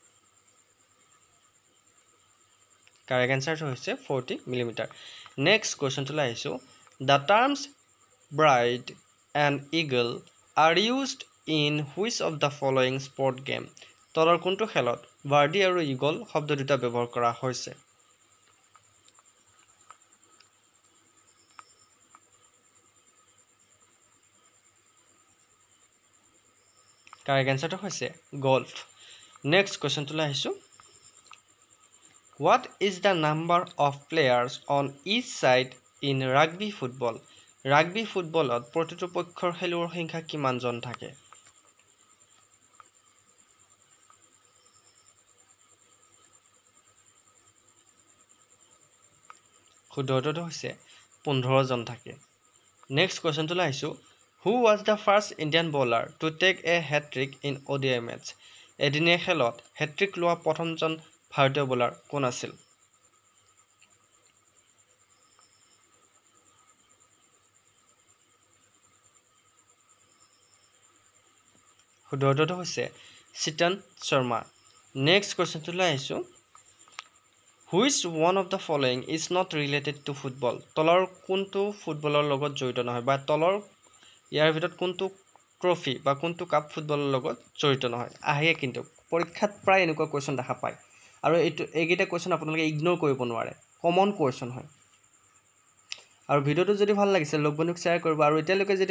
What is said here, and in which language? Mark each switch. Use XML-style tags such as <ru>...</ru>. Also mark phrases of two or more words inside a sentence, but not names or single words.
<en>correct answer</en> <as>হৈছে 40 মিলিমিটাৰ</as> <en>next question</en> <as>আহিছোঁ</as> <en>The terms bride and eagle are used in which of the following sport game</en> <as>তলৰ কোনটো খেলত বাৰ্ডি আৰু ইগল শব্দ দুটা ব্যৱহাৰ কৰা হৈছে</as> <en>correct answer</en> <as>হৈছে গল্ফ</as> <en>next question</en> <as>আহিছোঁ</as> <en>What is the number of players on each side in rugby football? Rugby football</en> <as>ত প্ৰতিটো পক্ষৰ খেলুৱৈৰ সংখ্যা কিমানজন থাকে? শুদ্ধটো হৈছে 15 জন থাকে।</as> <en>next question</en> <as>আহিছোঁ</as> <en>Who was the first Indian bowler to take a hat-trick in ODI match?</en> <as>এদিনীয়া খেলত হেট্ৰিক লোৱা প্ৰথমজন ভাৰতীয় বলাৰ কোন আছিল? শুদ্ধটো হৈছে চিতন শৰ্মা</as> <en>next question</en> <as>আহিছোঁ</as> <en>Which one of the following is not related to football?</en> <as>তলৰ কোনটো ফুটবলৰ লগত জড়িত নহয় বা তলৰ ইয়াৰ ভিতৰত কোনটো ট্ৰফি বা কোনটো কাপ ফুটবলৰ লগত জড়িত নহয় আহে কিন্তু পৰীক্ষাত প্ৰায় এনেকুৱা কোৱেশ্চন দেখা পায় আৰু এইকেইটা কোৱেশ্চন আপোনালোকে ইগনোৰ কৰিব নোৱাৰে</as> <en>common question</en> <as>হয় আৰু ভিডিওটো যদি ভাল লাগিছে লগ বন্ধুক শ্বেয়াৰ কৰিব আৰু এতিয়ালৈকে যদি</as>